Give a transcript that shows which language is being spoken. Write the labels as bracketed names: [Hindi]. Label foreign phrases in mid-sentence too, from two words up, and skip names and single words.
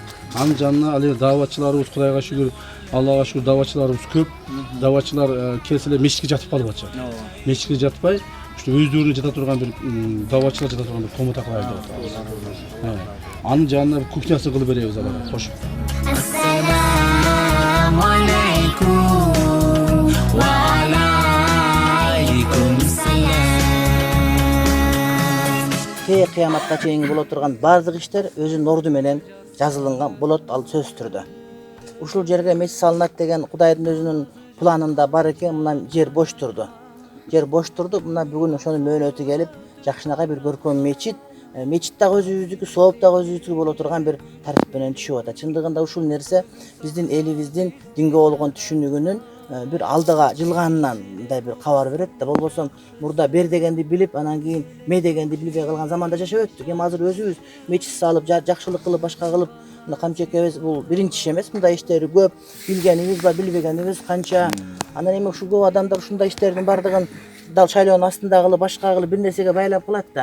[Kyrgyz] Анын жанына ал даватчыларыбыз, Кудайга шүгүр, Аллага шүгүр даватчыларыбыз көп. Даватчылар келсе эле мечитке жатып калып атышат. Мечитке жатпай, уште өздөрүнө жата турган бир даватчылар жата турган бир комната кылайлы деп атабыз. Анын жанына кухнясын кылып беребиз аларга кошуп. [Arabic] السلام عليكم. وعليكم السلام. [Kyrgyz] Кыяматка чейин боло турган бардык иштер өзүнүн орду менен жазылынган болот, ал сөзсүз түрдө. Ушул жерге мечит салынат деген Кудайдын өзүнүн планында бар экен. Мына жер бош турду. Мына бүгүн ошонун мөөнөтү келип, жакшынакай бир көркөм мечит, мечит дагы өзүбүздүкү, сооп дагы өзүбүздүкү боло турган бир тартип менен түшүп атат. Чындыгында ушул нерсе биздин элибиздин динге болгон түшүнүгүнүн bir aldıga жылганынан мындай bir кабар берет да. Болбосо мурда бер дегенди билип, анан кийин ме дегенди билбей калган заманда жашап өттүк. Эми азыр өзүбүз мечит салып, жакшылык кылып, башка кылып, мына камчекебиз бул биринчи иш эмес. Мындай иштери көп, билгенибиз бар, билбегенибиз канча. Анан эми ушул көп адамдар ушундай иштердин бардыгын дал шайлоонун астында кылып, башка кылып бир нерсеге байлап кылат да.